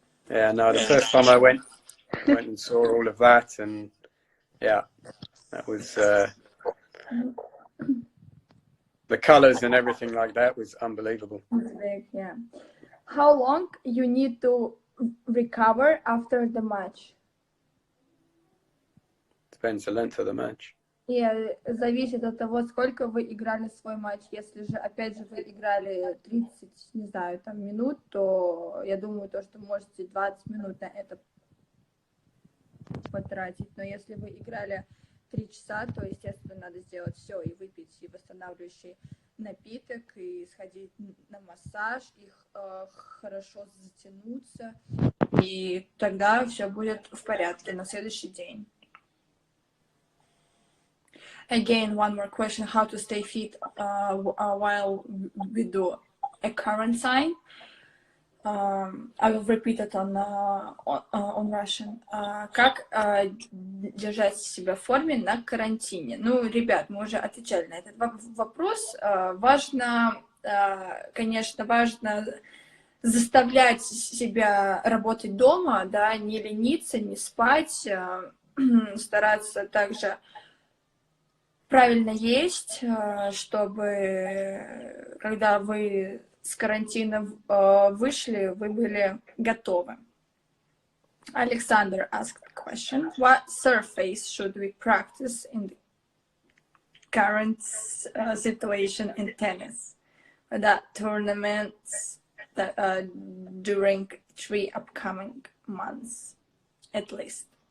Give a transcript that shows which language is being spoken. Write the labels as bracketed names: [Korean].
[English] Yeah, no, the first time I went and saw all of that, and yeah, that was... the colors and everything like that was unbelievable. Yeah. How long you need to recover after the match? Depends the length of the match. [Russian] Зависит от того, сколько вы играли свой матч. Если же, опять же, вы играли 30, не знаю, там, минут, то я думаю, то, что можете 20 минут на это потратить. Но если вы играли 3 часа, то, естественно, надо сделать все и выпить и восстанавливающий напиток, и сходить на массаж, и хорошо затянуться, и тогда все будет в порядке на следующий день. [English] Again, one more question: how to stay fit while we do a quarantine? I will repeat it on Russian. [Russian] Как держать себя в форме на карантине? Ну, ребят, мы уже отвечали на этот вопрос. Важно, конечно, заставлять себя работать дома, да, не лениться, не спать, стараться также правильно есть, чтобы, когда вы с карантина вышли, вы были готовы. [English] Alexander asked the question: what surface should we practice in the current situation in tennis? That tournaments during 3 upcoming months, at least.